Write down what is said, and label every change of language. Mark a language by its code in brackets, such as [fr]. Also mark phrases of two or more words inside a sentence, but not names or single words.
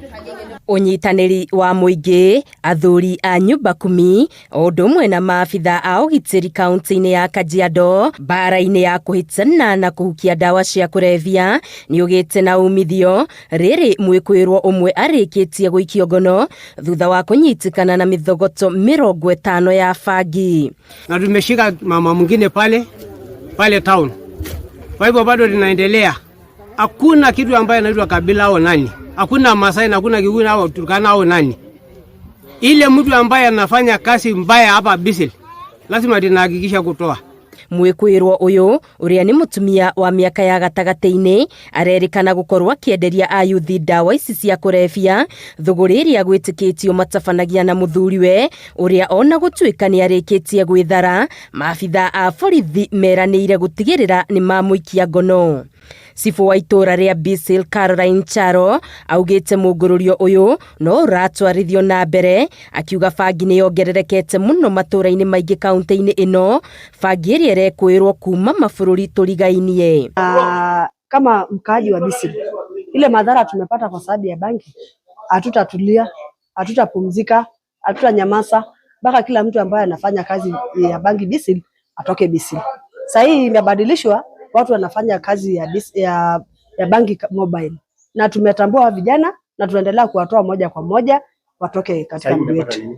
[ki] Unyitanĩri wa mũingĩ, athuri a nyumba kumi, ũndũ ũmwe na maabitha a ũgitĩri kaunti-inĩ ya Kajiado, mbara-inĩ ya kũhĩtana na kũhukia ndawa cia kũrebia, nĩ ũgĩte na umithio, rĩrĩ mwĩkũĩrwo ũmwe arĩkĩtie gũikio ngono thutha wa kũnyitĩkana na mithogoto 50 ya bangi. [sw] Na tumeshika mama mwingine pale town. Kwa hivyo bado linaendelea. Hakuna kitu ambaye anaitwa kabila au nani. Hakuna Masai na hakuna Kikuyu au Turkana au nani. Ile mtu ambaye anafanya kazi mbaya hapa Bisil, lazima tunahakikisha kutoa. [ki] Mwĩkũĩrwo ũyũ ũrĩa nĩ mũtumia wa mĩaka ya gatagatĩ-inĩ arerĩkana gũkorwo akĩenderia ayuthi ndawa ici cia kũrebia, thũgũrĩ ĩrĩa gwĩtĩkĩtio matabanagia na mũthuriwe ũrĩa ona gũtuĩka nĩ arĩkĩtie gwĩthara, maabitha a borithi meranĩire gũtigĩrĩra nĩ mamũikia ngono. Cibu wa itũra rĩa Bisil Caroline Charo augĩte mũngũrũrio ũyũ no ũratwarithio na mbere, akiuga bangi nĩ yongererekete mũno matũra-inĩ maingĩ kaunti-inĩ ĩno, bangi ĩrĩa ĩrekũĩrwo kuma mabũrũri tũrigainie. [sw] Kama mkaaji wa Bisil, ile madhara tumepata kwa sababu ya bangi, hatutatulia, hatutapumzika, hatutanyamaza mpaka kila mtu ambaye anafanya kazi ya bangi Bisil atoke Bisil. Sasa hii imebadilishwa, watu wanafanya kazi ya bangi mobile, na tumetambua vijana na tunaendelea kuwatoa moja kwa moja watoke katika mji wetu.